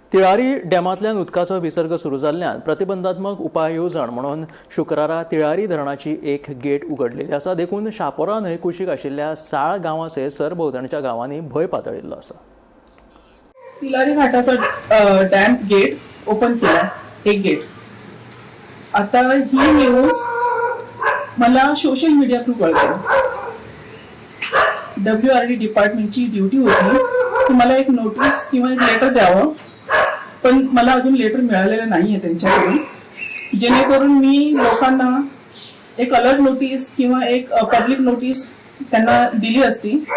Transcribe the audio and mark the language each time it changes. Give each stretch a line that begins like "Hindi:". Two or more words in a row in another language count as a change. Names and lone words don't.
Konkani: तिळारी डॅमांतल्यान उदकाचो विसर्ग सुरू जाल्ल्यान प्रतिबंधात्मक उपाय येवजण म्हणून शुक्रारा तिळारी धरणाची एक गेट उगडलेली आसा. देखून शापोरा न्हंय कुशीक आशिल्ल्या साळ गांवासयत सरभोंवतणच्या गांवांनी भंय पातळिल्लो आसा.
Marathi: तिलारी घाटाचा डॅम गेट ओपन केला, एक गेट. आता ही न्यूज मला
English: social media
Marathi: थ्रू कळते. WRD डिपार्टमेंटची ड्युटी होती की मला एक नोटीस किंवा एक लेटर द्यावं, पण मला अजून लेटर मिळालेलं नाहीये त्यांच्याकडून, जेणेकरून मी लोकांना एक
English: alert notice
Marathi: किंवा एक
English: public notice
Marathi: त्यांना दिली असती.